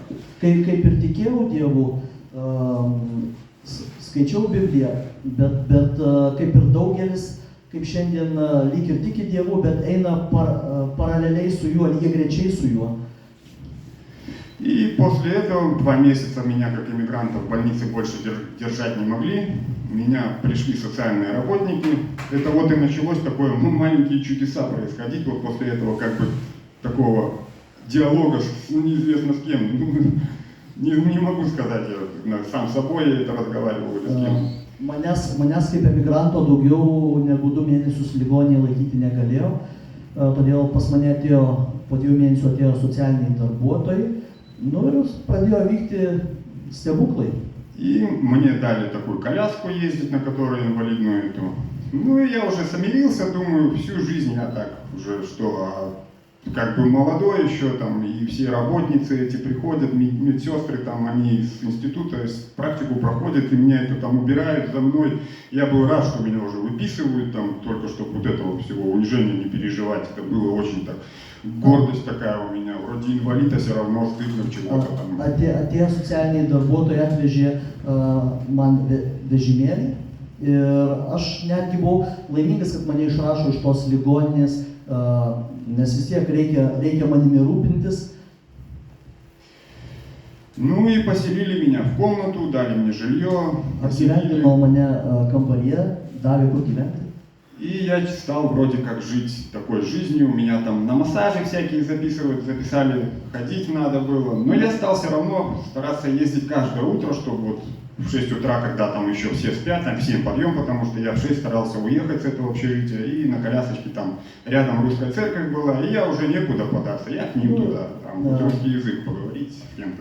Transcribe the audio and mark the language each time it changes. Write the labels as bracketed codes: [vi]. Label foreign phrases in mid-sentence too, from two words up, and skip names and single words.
[lt] Kaip ir tikėjau Dievu, skaičiau Bibliją, bet kaip ir daugelis, kaip šiandien lyg ir tiki Dievu, bet eina paraleliai su juo, lygiagrečiai su juo. [ru] И после этого 2 месяца меня как иммигранта в больнице больше держать не могли. Меня пришли социальные работники. Это вот и началось такое, ну, маленькие чудеса происходить. Вот после этого как бы такого диалога с неизвестно с кем. Не могу сказать, я сам с собой это разговаривал или с кем. [lt] Manęs kaip emigranto daugiau negu 2 mėnesius ligoninėje laikyti negalėjo, todėl pas mane atėjo, po 2 mėnesių atėjo socialiniai darbuotojai, nu ir pradėjo vykti stebuklai. [ru] И мне дали такую коляску ездить, на которой инвалидную эту. Ну и я уже смирился, думаю, всю жизнь я так уже, что как бы молодой еще там, и все работницы эти приходят, медсестры там, они из института практику проходят, и меня это там убирают за мной. Я был рад, что меня уже выписывают там, только чтобы вот этого всего унижения не переживать. Это было очень так, гордость такая у меня, вроде инвалид, а все равно стыдно чего-то там. [lt] Atėjo socialiniai darbuotojai, atvežė man vežimėlį ir aš netgi buvau laimingas, kad mane išrašo iš tos ligoninės, nes vis tiek reikia manimi rūpintis. [ru] Ну и поселили меня в комнату, дали мне жилье. [lt] Apgyvendino mane kambaryje, davė kur gyventi. [ru] И я стал вроде как жить такой жизнью, меня там на массажи всякие записали, ходить надо было. Но я стал все равно стараться ездить каждое утро, чтобы вот в 6 утра, когда там еще все спят, там в 7 подъем, потому что я в 6 старался уехать с этого общежития, и на колясочке там рядом русская церковь была, и я уже некуда податься, я к ним туда, там вот русский язык поговорить с кем-то.